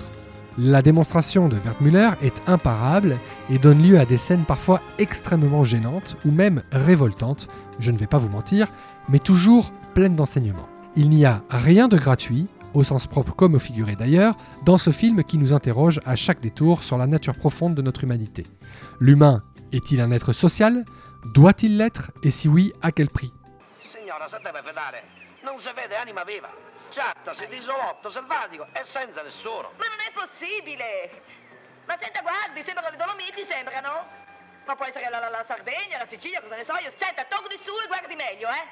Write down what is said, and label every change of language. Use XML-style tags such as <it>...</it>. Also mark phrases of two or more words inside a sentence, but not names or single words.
<fr>La démonstration de Wertmüller est imparable et donne lieu à des scènes parfois extrêmement gênantes ou même révoltantes, je ne vais pas vous mentir, mais toujours pleines d'enseignements. Il n'y a rien de gratuit, au sens propre comme au figuré d'ailleurs, dans ce film qui nous interroge à chaque détour sur la nature profonde de notre humanité. L'humain est-il un être social ? Doit-il l'être ? Et si oui, à quel prix ?</fr> <it>Signora, se deve fidare. Non si vede anima viva. Certo, si isolotto, selvatico e senza nessuno. Ma non è possibile! Ma senta, guardi, sembrano le Dolomiti, sembrano. Ma può essere la Sardegna, la Sicilia, cosa ne so io. Senta, tocchi su e guardi meglio, eh?</it>